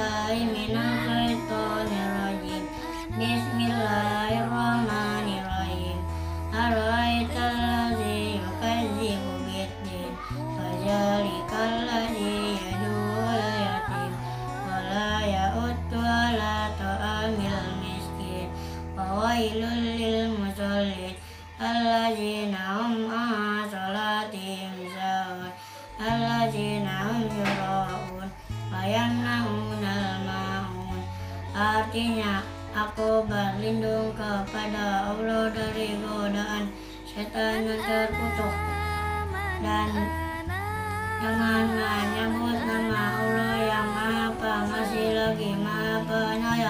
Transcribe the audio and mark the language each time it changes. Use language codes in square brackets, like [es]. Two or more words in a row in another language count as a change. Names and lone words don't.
[ar] بالله من الشيطان الرجيم بسم الله الرحمن الرحيم. أرأيت الذي يكذب بالدين فذلك الذي يدع اليتيم ولا يحض على طعام المسكين. فويل للمصلين الذين هم عن صلاتهم ساهون الذين هم يراءون ويمنعون الماعون. [id] Artinya, aku berlindung kepada Allah dari godaan setan yang terkutuk, dan dengan menyebut nama Allah yang Maha Pengasih lagi Maha Penyayang.